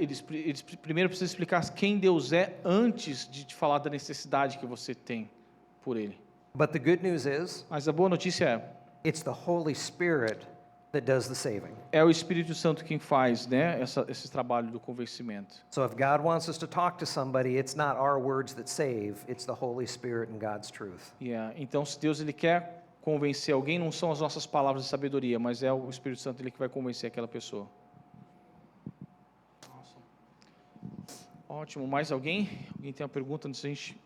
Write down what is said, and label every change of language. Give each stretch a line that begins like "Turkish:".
Portuguese: Eles primeiro precisam explicar quem Deus é antes de te falar da necessidade que você tem por Ele.
English: But the good news is,
Portuguese: Mas a boa notícia
English: it's the Holy Spirit that does the saving.
Portuguese: é o Espírito Santo quem faz, esse trabalho do convencimento.
English: So if God wants us to talk to somebody, it's not our words that save, it's the Holy Spirit and God's truth.
Portuguese: Então, se Deus ele quer convencer alguém, não são as nossas palavras de sabedoria, mas é o Espírito Santo ele que vai convencer aquela pessoa. Ótimo. Mais alguém? Alguém tem uma pergunta antes da gente...